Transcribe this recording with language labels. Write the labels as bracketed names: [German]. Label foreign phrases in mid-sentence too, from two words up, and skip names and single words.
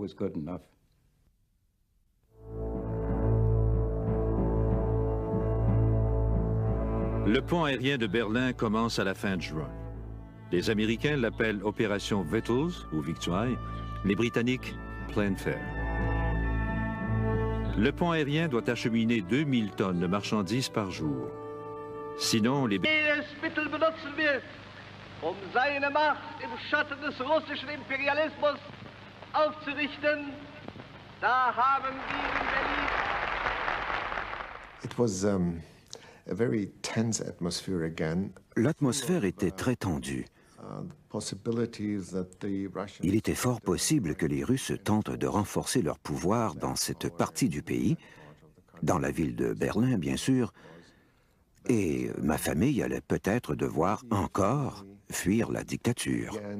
[French] Le pont aérien de Berlin commence à la fin de juin. Les Américains l'appellent Opération Victuals ou Victuailles, les Britanniques Plain Fare. Le pont aérien doit acheminer 2000 tonnes de marchandises par jour. Sinon, les... [German] Jedes Mittel benutzen wir, seine Macht im Schatten des russischen Imperialismus aufzurichten. Da haben wir in Berlin... [English] It was a very tense atmosphere again. [French] L'atmosphère était très tendue. Il était fort possible que les Russes tentent de renforcer leur pouvoir dans cette partie du pays, dans la ville de Berlin, bien sûr, et ma famille allait peut-être devoir encore fuir la dictature.